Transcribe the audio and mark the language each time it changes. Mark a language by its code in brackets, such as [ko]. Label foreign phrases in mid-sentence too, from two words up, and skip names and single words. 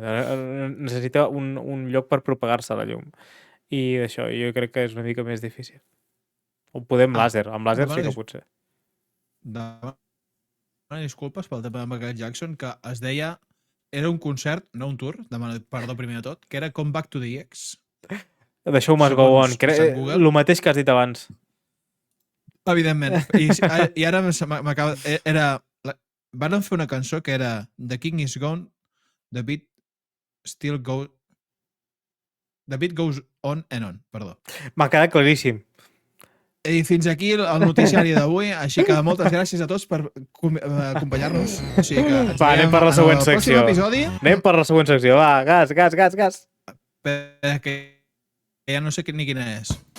[ca] Necessita un lloc per propagar-se la llum. I això, jo crec que és una mica més difícil. O poder amb làser. Amb làser sí que pot ser. Demano disculpes pel tema de Michael Jackson, que es deia... Era un concert, no un tour, demano perdó primer de tot, que era Come Back to the X. The Show Must Go On. El mateix que has dit abans. Evidentment. I ara m'acaba... Era... Van fer una cançó que era The King is Gone, The Beat Still Goes... The Beat Goes On and On, perdó. M'ha quedat claríssim. I fins aquí el noticiari d'avui, així que moltes gràcies a tots per acompanyar-nos. O sigui que va, anem per la següent secció. Anem per la següent secció, va, gas. Perquè ja no sé ni quina és.